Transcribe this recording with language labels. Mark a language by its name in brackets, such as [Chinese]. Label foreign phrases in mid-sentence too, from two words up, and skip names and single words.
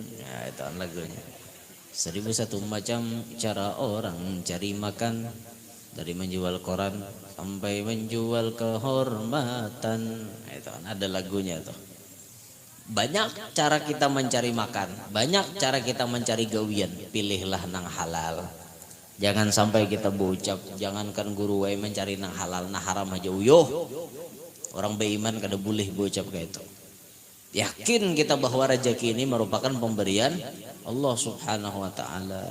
[Banjar] Nah, itu lagunya. 1001 macam cara orang cari makan, dari menjual koran sampai menjual kehormatan. Nah, itu ada lagunya tuh. Banyak cara kita mencari makan, banyak cara kita mencari gawian. Pilihlah nang halal. Jangan sampai kita bocap, jangankan guru wae mencari nang halal, nah haram aja uyuh. Orang beriman kada boleh bocap kayak itu. Yakin kita bahwa rezeki ini merupakan pemberian [Arabic] الله سبحانه وتعالى.